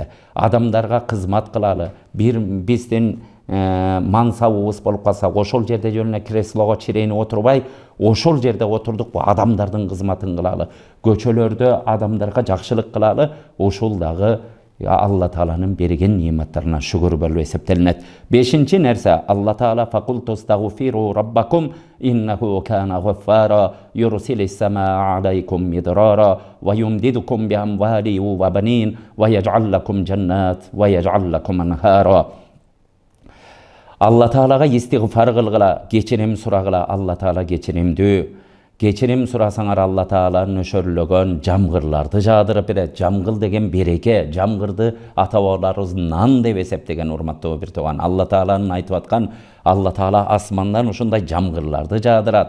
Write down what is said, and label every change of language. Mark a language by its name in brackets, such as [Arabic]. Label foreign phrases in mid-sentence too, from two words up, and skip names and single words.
[Kyrgyz] Адамдарга кызмат кылалы, биздин мансабыбыз болуп калса, ошол жерде жөн эле креслого чирени отурбай, ошол жерде отурдукпу, адамдардын кызматын кылалы, көчөлөрдө адамдарга жакшылык кылалы, ошол дагы Алла Тааланын берген ниматтарына шүгүр болуп эсептелинет. Бешинчи нерсе, [Arabic] Алла Таала: "فقلت استغفروا ربكم إنه كان غفارا يرسل السماء عليكم مدرارا ويمددكم بأموال وبنين ويجعل لكم جنات ويجعل لكم أنهارا." [Kyrgyz] Алла Таалага истигфар кылгыла, кечирим сурагыла. Алла Таала кечиримдүү. Кечирим сурасаңар, Алла Таала нөшөрлөгөн жамгырларды жаадырып берет. Жамгыл деген береке, жамгырды ата-бабаларыбыз нан деп эсептеген. Урматтуу бир тууган, Алла Тааланын айтып аткан, Алла Таала асмандан ушундай жамгырларды жаадырат.